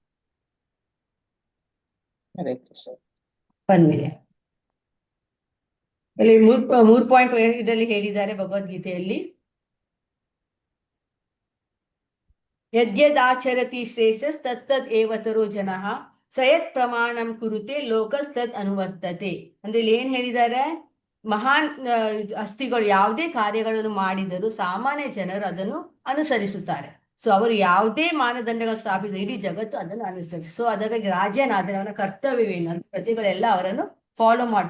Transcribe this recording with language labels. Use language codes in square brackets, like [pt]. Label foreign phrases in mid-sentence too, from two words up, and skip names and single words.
[sa] ಹರೇ ಕೃಷ್ಣ. [kn] ಬಂದಿದೆ ಇಲ್ಲಿ 3.5 ಹೇಳಿದ್ದಾರೆ ಭಗವದ್ಗೀತೆಯಲ್ಲಿ. [sa] ಯದ್ಯದಾಚರತಿ ಶ್ರೇಷ್ಠ ತತ್ತದ್ ಏವತರೋ ಜನಃ ಸಯತ್ ಪ್ರಮಾಣಂ ಕುರುತೆ ಲೋಕಸ್ತದ್ ಅನುವರ್ತತೆ. [kn] ಅಂದ್ರೆ ಇಲ್ಲಿ ಏನ್ ಹೇಳಿದ್ದಾರೆ, ಮಹಾನ್ ಅಸ್ಥಿಗಳು ಯಾವುದೇ ಕಾರ್ಯಗಳನ್ನು ಮಾಡಿದರೂ ಸಾಮಾನ್ಯ ಜನರು ಅದನ್ನು ಅನುಸರಿಸುತ್ತಾರೆ. ಸೊ ಅವರು ಯಾವುದೇ ಮಾನದಂಡಗಳು ಸ್ಥಾಪಿಸಿದ ಇಡೀ ಜಗತ್ತು ಅದನ್ನು ಅನುಸರಿಸಿ. ಸೊ ಅದಕ್ಕಾಗಿ ರಾಜನಾದರೆ ಅವನ ಕರ್ತವ್ಯವೇನು, ಪ್ರಜೆಗಳೆಲ್ಲ ಅವರನ್ನು ಫಾಲೋ ಮಾಡ್ತಾರೆ.